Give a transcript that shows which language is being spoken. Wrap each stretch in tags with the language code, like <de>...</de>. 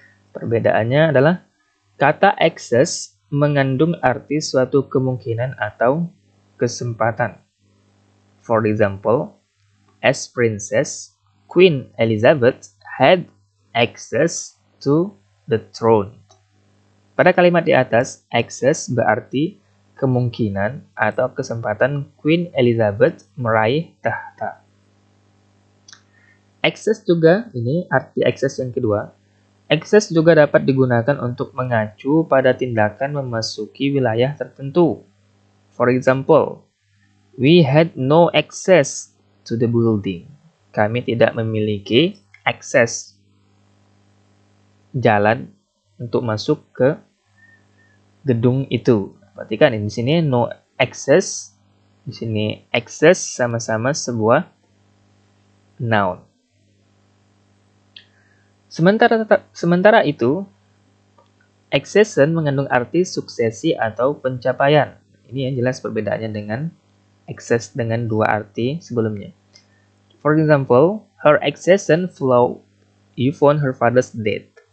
<id>Perbedaannya adalah kata access mengandung arti suatu kemungkinan atau kesempatan.</id> <en>For example, as Princess, Queen Elizabeth had access to the throne.</en> <id>Pada kalimat di atas, access berarti kemungkinan atau kesempatan Queen Elizabeth meraih tahta. Access juga, ini arti access yang kedua. Access juga dapat digunakan untuk mengacu pada tindakan memasuki wilayah tertentu.</id> <en>For example, we had no access to the building.</en> <id>Kami tidak memiliki akses jalan untuk masuk ke gedung itu. Perhatikan di sini no access, di sini access sama-sama sebuah noun. Sementara itu, accession mengandung arti suksesi atau pencapaian. Ini yang jelas perbedaannya dengan access dengan dua arti sebelumnya.</id> <en>For example, her accession followed Yvonne her father's death.</en>